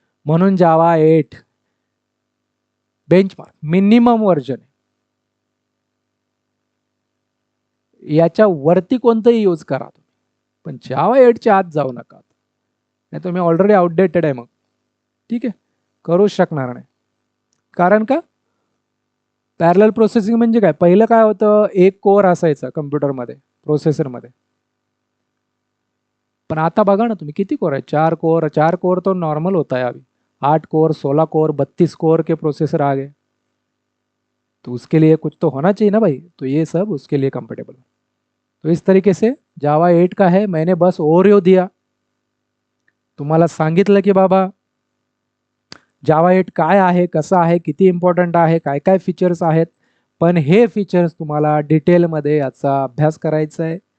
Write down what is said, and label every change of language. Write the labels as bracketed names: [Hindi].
[Marathi] म्हणून जावा 8 benchmark minimum version आहे, याच्या वरती कोणतंही यूज करा तुम्ही, पण जावा 8च्या आत जाऊ नका, नाही तुम्ही ऑलरेडी आउटडेटेड आहे मग, ठीक आहे, करूच शकणार नाही। कारण का, पॅरलल प्रोसेसिंग म्हणजे काय, पहिलं काय होतं, एक कोर असायचा कम्प्युटरमध्ये प्रोसेसरमध्ये, पण आता बघा ना तुम्ही किती कोर आहे, 4 कोर। [Hindi] 4 कोर तो नॉर्मल होता है अभी, 8 कोर 16 कोर 32 कोर के प्रोसेसर आ गए। तो उसके लिए कुछ तो होना चाहिए ना भाई, तो ये सब उसके लिए कंफर्टेबल। तो इस तरीके से जावा 8 का है, मैंने बस ओवरव्यू दिया, [Marathi] तुम्हाला सांगितलं की बाबा जावा 8 काय आहे, कसं आहे, किती इम्पॉर्टंट आहे, काय काय फीचर्स आहेत। पण हे फीचर्स तुम्हाला डिटेलमध्ये याचा अभ्यास करायचा आहे।